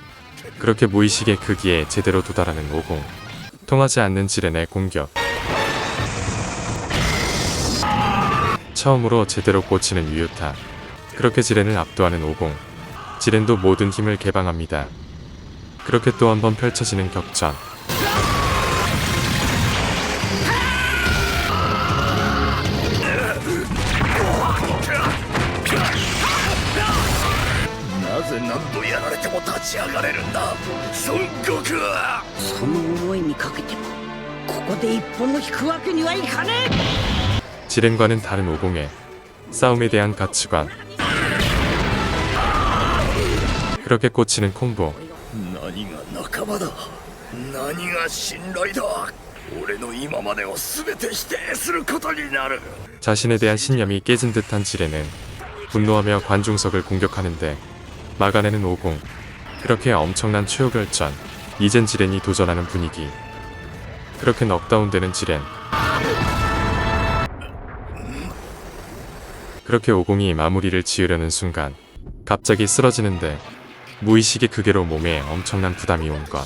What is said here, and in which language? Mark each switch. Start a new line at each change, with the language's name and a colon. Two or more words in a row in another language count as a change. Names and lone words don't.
Korean: 그렇게 무의식의 크기에 제대로 도달하는 오공. 통하지 않는 지렌의 공격. 처음으로 제대로 꽂히는 유유타. 그렇게 지렌을 압도하는 오공. 지렌도 모든 힘을 개방합니다. 그렇게 또 한 번 펼쳐지는 격전.
Japanese: 何度やられても立ち上がれるんだ孫悟空は。その思いにかけてもここで一歩も引くわけにはいかねえ。
Korean: 지렌과는 다른 오공의 싸움에 대한 가치관. 그렇게 꽂히는 콤보.
Japanese: 何が仲間だ。何が信頼だ。俺の今までを全て否定することになる。
Korean: 자신에 대한 신념이 깨진 듯한 지렌은 분노하며 관중석을 공격하는데 막아내는 오공. 그렇게 엄청난 최후결전. 이젠 지렌이 도전하는 분위기. 그렇게 넉다운되는 지렌. 그렇게 오공이 마무리를 지으려는 순간 갑자기 쓰러지는데 무의식의 극에로 몸에 엄청난 부담이 온 것.